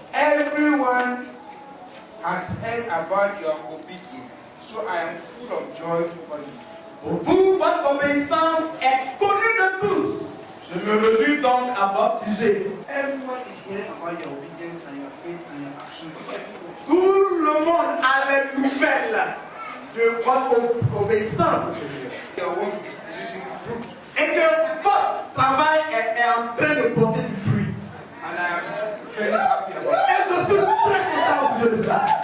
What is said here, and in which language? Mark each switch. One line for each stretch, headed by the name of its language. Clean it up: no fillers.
English: Everyone has heard about your obedience, so I am full of joy for you.
French: Pour vous, votre obéissance est connue de tous. Je me réjouis donc à votre sujet.
English: Everyone is hearing about your obedience and your faith and your actions.
French: Tout le monde a les nouvelles de votre obéissance au Seigneur.
English: Your work is producing fruit.
French: Et que votre travail est en train de porter du fruit.
English: And I am very happy about it.
French: Et je suis très content au sujet de cela.